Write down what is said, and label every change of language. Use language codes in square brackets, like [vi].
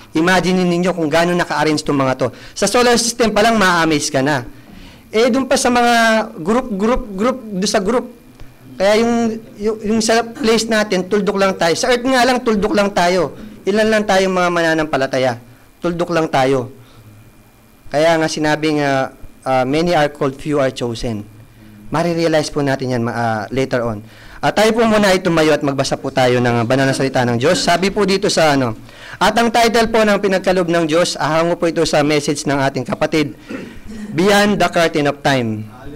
[tl] Imagine ninyo kung gaano naka-arrange itong mga to. Sa solar system pa lang, ma-amaze ka na. Eh, doon pa sa mga group, doon sa group. Kaya yung sa place natin, tuldok lang tayo. Sa Earth nga lang, tuldok lang tayo. Ilan lang tayong mga mananampalataya. Tuldok lang tayo. Kaya nga sinabing, [en] many are called, few are chosen. [tl] Marirealize po natin yan later on. Tayo po muna ay tumayo at magbasa po tayo ng banal na salita ng Diyos. Sabi po dito sa at ang title po ng pinagkaloob ng Diyos, ahango po ito sa message ng ating kapatid, Beyond the Curtain of Time.